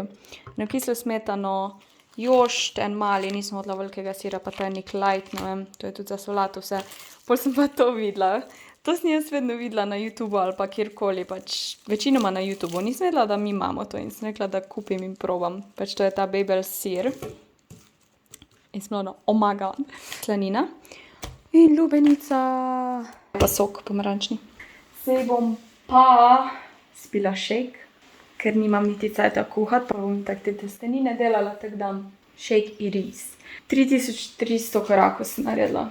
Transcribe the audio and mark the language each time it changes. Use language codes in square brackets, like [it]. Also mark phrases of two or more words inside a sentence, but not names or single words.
[sl] Na kislo smetano, jošt, en mali, nisem hodila velikega sira, pa to je nek light, ne vem, to je tudi za solato vse. Pol sem pa to videla. To sem jaz vedno videla na YouTubeu ali pa kjerkoli, pač večinoma na YouTubeu. Nisem vedela, da mi imamo to in sem rekla, da kupim in probam. Pač to je ta Babel sir. In sem bila, [en] oh my god, [sl] slanina. In lubenica, pa sok pomarančni. Zdaj bom pa spila šejk, ker nimam niti cajta kuhati, pa bom tako te testenine delala, tako dam šejk in ris. 3300 korakov sem naredila.